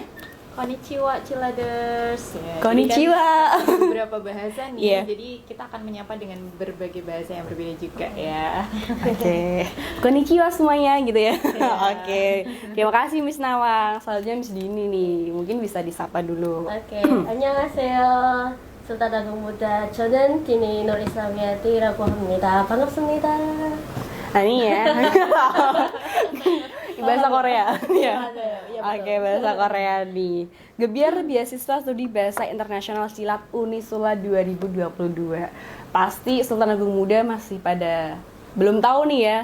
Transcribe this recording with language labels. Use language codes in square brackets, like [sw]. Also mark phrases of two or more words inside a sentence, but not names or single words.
[id] Konnichiwa Ciladers. Ya, Konnichiwa. Kan beberapa bahasa nih, Yeah. jadi kita akan menyapa dengan berbagai bahasa yang berbeda juga ya. Oke, konnichiwa semuanya gitu ya. Yeah. Oke, terima kasih Miss Nawang. Selanjutnya Miss Dini nih, mungkin bisa disapa dulu. [ko] 오케이, 안녕하세요. [id] sultan Agung Muda. [ko] 저는 디니 nur Islamiyati라고 합니다. 반갑습니다. [id] Nah ini ya. Bahasa Korea. Ya. Iya, Oke, bahasa Korea nih. Gebiar beasiswa studi bahasa internasional Cilat Unisula 2022. Pasti Sultan Agung Muda masih pada belum tahu nih ya.